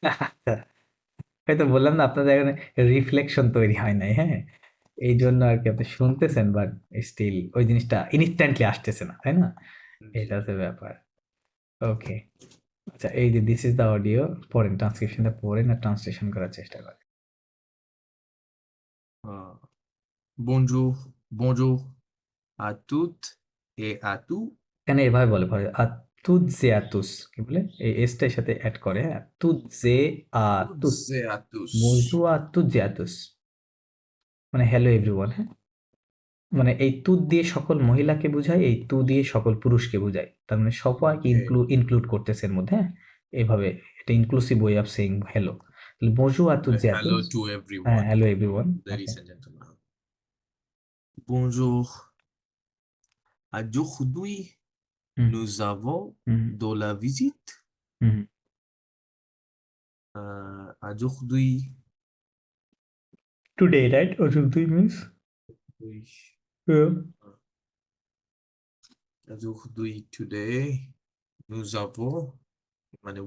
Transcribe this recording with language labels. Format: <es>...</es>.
<bn>আচ্ছা, হয়তো বললাম না আপনাদের এখানে রিফ্লেকশন তৈরি হয় নাই, হ্যাঁ, এই জন্য আর কি আপনি শুনতেছেন বাট স্টিল ওই জিনিসটা ইনস্ট্যান্টলি আসতেছে না, তাই না? এটা হচ্ছে ব্যাপার। ওকে, আচ্ছা, এই যে</bn> <en>this is the audio,</en> <bn>পড়েন, ট্রান্সক্রিপশনটা পড়েন আর ট্রান্সলেশন করার চেষ্টা করেন।</bn> <fr>bonjour, bonjour à toutes et à tous.</fr> <bn>এখানে এভাবে বলে পরে আতুৎজেয়াতুস, কি বলে এই এসটার সাথে অ্যাড করে, হ্যাঁ, তুৎজেয়াতুস,</bn> <fr>Toutes et à tous. bonjour আতুৎজেয়াতুস,</fr> <bn>মানে</bn> <en>hello everyone,</en> <bn>হ্যাঁ, মানে এই তুত দিয়ে সকল মহিলাকে বোঝায়, এই তু দিয়ে সকল পুরুষকে বোঝায়, তার মানে সবাইকে</bn> <en>Okay.</en> <bn>ইনক্লুড করতেছে এর মধ্যে, হ্যাঁ, এইভাবে এটা</bn> <en>Inclusive way of saying hello.</en> <bn>তাহলে bonjour</bn> <en>Hello</en> <bn>আতুৎজেয়াতুস,</bn> <en>to</en> <bn>হ্যাঁ,</bn> <en>everyone, hello everyone, ladies okay, and gentlemen.</en> <fr>Bonjour. Aujourd'hui, হুম nous avons হুম de la visite. হুম Aujourd'hui,</fr> <en>today, right, aujourd'hui means</en> <fr>oui.</fr> <en>yeah.</en> <fr>Aujourd'hui,</fr> <en>today,</en> <fr>nous avons, মানে</fr>